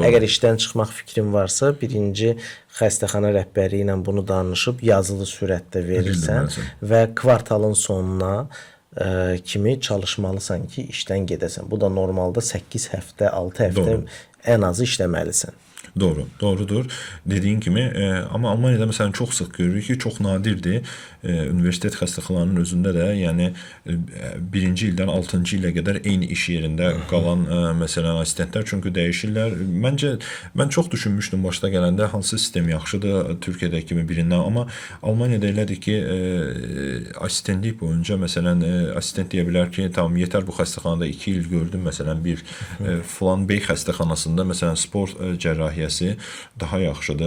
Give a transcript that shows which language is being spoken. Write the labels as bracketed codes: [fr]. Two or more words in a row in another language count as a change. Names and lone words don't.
[az] Əgər işdən çıxmaq fikrin varsa, birinci xəstəxana rəhbəri ilə bunu danışıb yazılı surətdə verirsən və kvartalın sonuna kimi çalışmalısan ki, işdən gedəsən. Bu da normalda 8 həftə, 6 həftə ən azı işləməlisən. Doğru, doğrudur. [tr] Dediğin kimi ama Almanya'da mesela çok sık görürük ki çok nadirdir. [az] Üniversitet xəstəxanalarının özündə də, yəni birinci ildən 6-cı ilə qədər eyni iş yerində qalan məsələn assistentlər çünki dəyişirlər. Məncə mən çox düşünmüşdüm başda gələndə hansı sistem yaxşıdır Türkiyədəki kimi birindən, amma Almaniyada elədir ki, assistentlik boyunca məsələn assistent deyə bilər ki, tamam yetər bu xəstəxanada 2 il gördüm məsələn bir falan bey xəstəxanasında məsələn spor cərrahiyyəsi daha yaxşıdır.